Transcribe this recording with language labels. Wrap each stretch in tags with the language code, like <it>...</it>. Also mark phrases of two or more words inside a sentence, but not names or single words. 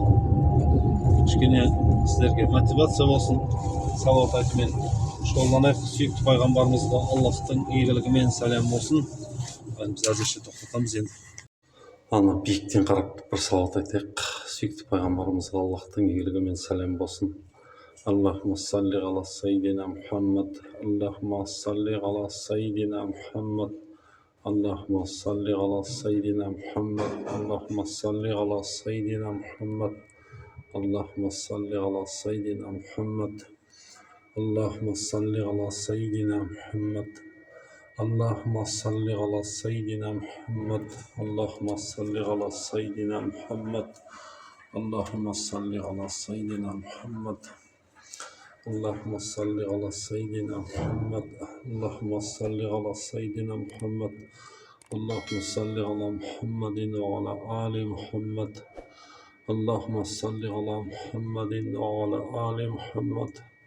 <kk>Кішкене сіздерге мотивация болсын. Салауат айтумен шұғылданайық. Сүйікті пайғамбарымызға Аллахтың игілігімен сәлем болсын. Біз әзірше тоқтатамыз енді. Ана биіктен қарап бір салауат айтайық. Сүйікті пайғамбарымызға Аллахтың игілігімен сәлем болсын.</kk> <ar>اللهم صل على سيدنا محمد. اللهم صل على سيدنا محمد. اللهم صل على سيدنا محمد. اللهم صل على سيدنا محمد. اللهم صل على سيدنا محمد. اللهم صل على سيدنا محمد. اللهم صل على سيدنا محمد. اللهم صل على سيدنا محمد. اللهم صل على سيدنا محمد. اللهم صل على سيدنا محمد. اللهم صل على سيدنا محمد. اللهم صل على محمد وعلى آل محمد. اللهم صل على محمد وعلى آل محمد.</ar>